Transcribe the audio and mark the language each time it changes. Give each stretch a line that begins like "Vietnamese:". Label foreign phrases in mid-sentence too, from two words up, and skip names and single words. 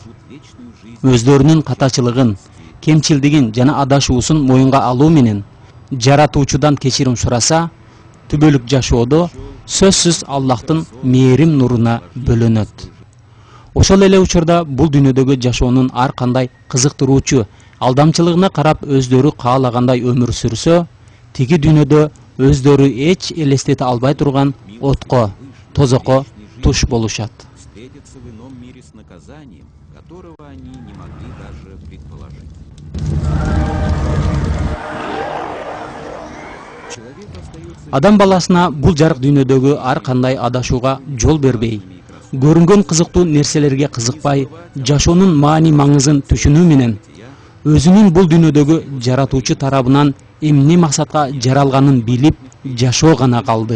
Kyrgyz: Өздөрүнүн катачылыгын, кемчилдигин жана адашуусун моюнга алуу менен жаратуучудан кечирим сураса, түбөлүк жашоодо сөзсүз Аллахтын мээрим нуруна бөлөнөт. Ошол эле учурда бул дүйнөдөгү жашоонун ар кандай кызыктыруучу алдамчылыгына карап өздөрү каалагандай өмүр сүрсө, тиги дүйнөдө өздөрү эч элестете албай турган отко, тозокко туш болушат.
Russian: встретятся в ином мире с наказанием, которого они не могли даже предположить. Человек остается
Kyrgyz: Адам баласына бул жарык дүйнөдөгү ар кандай адашууга жол бербей, көрүнгөн кызыктуу нерселерге кызыкпай, жашоонун маани маңызын түшүнүү менен өзүнүн бул дүйнөдөгү жаратуучу тарабынан эмне максатка жаралганын билип жашоо гана калды.